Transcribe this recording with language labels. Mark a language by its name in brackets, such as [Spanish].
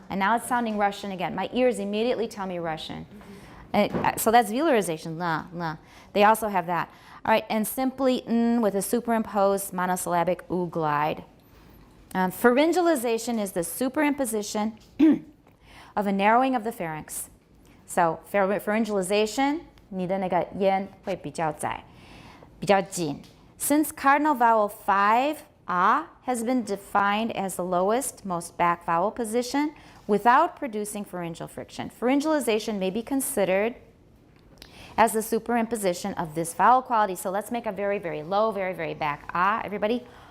[English] And now it's sounding Russian again. My ears immediately tell me Russian. So that's velarization, la, la. They also have that. All right, and simply n with a superimposed monosyllabic oo glide. Pharyngalization is the superimposition of a narrowing of the pharynx. [Chinese] So pharyngalization, 你的那个咽会比较窄，比较紧. [English] Since cardinal vowel 5, has been defined as the lowest, most back vowel position without producing pharyngeal friction, pharyngalization may be considered as the superimposition of this vowel quality. So let's make a very, very low, very, very back everybody.